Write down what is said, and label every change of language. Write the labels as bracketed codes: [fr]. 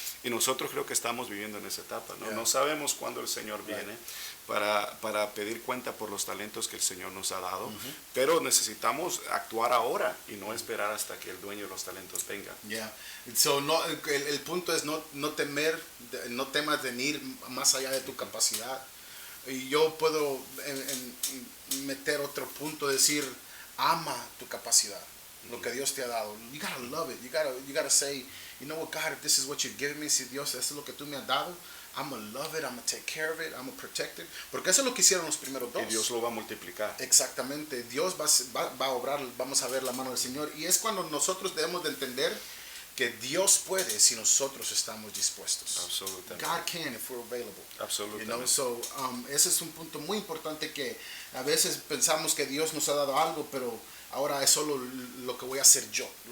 [es] Y nosotros creo que estamos viviendo en esa etapa, ¿no? No sabemos cuándo el Señor viene para pedir cuenta por los talentos que el Señor nos ha dado, pero necesitamos actuar ahora y no esperar hasta que el dueño de los talentos venga. So, el punto es no temas de ir más allá de tu capacidad. Y yo puedo meter otro punto, decir, ama tu capacidad, lo que Dios te ha dado. [en] You gotta love it. You gotta say, you know what, God, if this is what you've given me, [es] si Dios, esto es lo que tú me has dado, [en] I'm going to love it, I'm going to take care of it, I'm going to protect it. [es] Porque eso es lo que hicieron los primeros dos. Y Dios lo va a multiplicar. Exactamente. Dios va a obrar, vamos a ver la mano del Señor. Y es cuando nosotros debemos de entender que Dios puede si nosotros estamos dispuestos. Absolutamente. [en] God can if we're available. [es] Absolutamente. [en] You know? [es] So, ese es un punto muy importante, que a veces pensamos que Dios nos ha dado algo, pero ahora es solo lo que voy a hacer yo.